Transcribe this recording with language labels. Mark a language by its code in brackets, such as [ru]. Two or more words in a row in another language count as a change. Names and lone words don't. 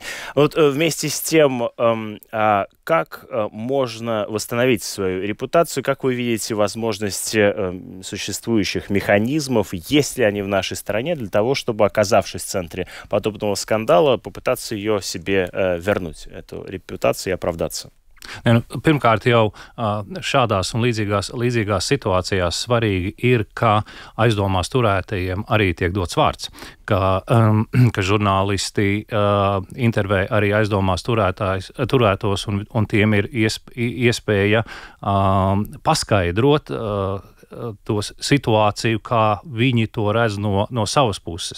[ru] Вот вместе с тем, как можно восстановить свою репутацию, как вы видите возможности существующих механизмов, есть ли они в нашей стране для того, чтобы, оказавшись в центре подобного скандала, попытаться ее себе вернуть, эту репутацию, и оправдаться? [lv] Pirmkārt, jau šādās un līdzīgās situācijās svarīgi ir, ka aizdomās turētajiem arī tiek dots vārds, ka žurnālisti intervē arī aizdomās turētos, un tiem ir iespēja paskaidrot to situāciju, kā viņi to redz no savas puses.